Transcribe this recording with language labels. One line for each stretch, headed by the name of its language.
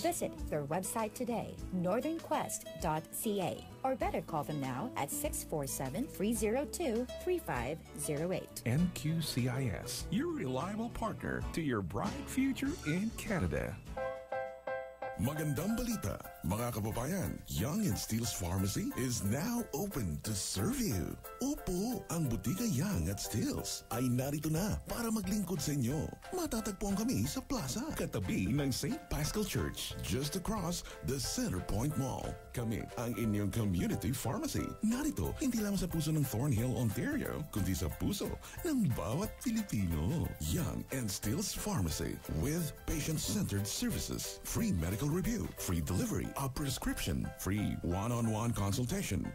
English: Visit their website today, northernquest.ca, or better call them now at 647-302-3508. NQCIS, your reliable partner to your bright future in Canada.
Filipino: Magandang balita, mga kababayan.
English: Young and Steele's Pharmacy is now open to serve you.
Filipino: Opo, ang Butika Young at Steele's ay narito na para maglingkod sa inyo. Matatagpuan kami sa plaza, katabi ng St.
English: Paschal Church, just across the Center Point Mall.
Filipino: Kami ang inyong community pharmacy. Narito, hindi lamang sa puso ng Thornhill, Ontario, kundi sa puso ng bawat Pilipino.
English: Young and Steele's Pharmacy with patient-centered services, free medical review, free delivery of prescription, free one-on-one consultation.